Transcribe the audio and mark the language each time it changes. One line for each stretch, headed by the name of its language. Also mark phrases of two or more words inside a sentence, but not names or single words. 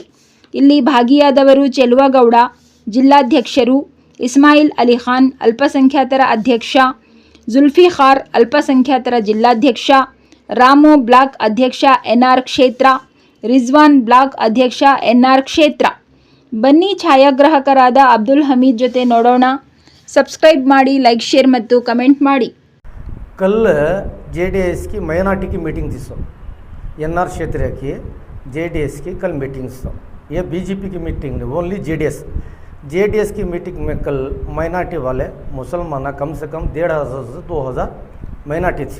Kannada: ಇಲ್ಲಿ ಭಾಗಿಯಾದವರು ಚೆಲುವಗೌಡ ಜಿಲ್ಲಾಧ್ಯಕ್ಷರು, ಇಸ್ಮಾಯಿಲ್ ಅಲಿ ಖಾನ್ ಅಲ್ಪಸಂಖ್ಯಾತರ ಅಧ್ಯಕ್ಷ, ಜುಲ್ಫಿಕಾರ್ ಅಲ್ಪಸಂಖ್ಯಾತರ ಜಿಲ್ಲಾಧ್ಯಕ್ಷ, ರಾಮು ಬ್ಲಾಕ್ ಅಧ್ಯಕ್ಷ NR ಕ್ಷೇತ್ರ, ರಿಜ್ವಾನ್ ಬ್ಲಾಕ್ ಅಧ್ಯಕ್ಷ NR ಕ್ಷೇತ್ರ. ಬನ್ನಿ ಛಾಯಾಗ್ರಾಹಕರಾದ ಅಬ್ದುಲ್ ಹಮೀದ್ ಜೊತೆ ನೋಡೋಣ. ಸಬ್ಸ್ಕ್ರೈಬ್ ಮಾಡಿ, ಲೈಕ್, शेयर ಮತ್ತು ಕಮೆಂಟ್ ಮಾಡಿ.
Hindi: कल JDS की माइनॉरिटी की मीटिंग थी सर, NR क्षेत्र की JDS की कल मीटिंग सर. ये बीजेपी की मीटिंग नहीं, ओनली JDS की मीटिंग में कल माइनॉरिटी वाले मुसलमान कम से कम 1500 से 2000 माइनॉरिटी थी.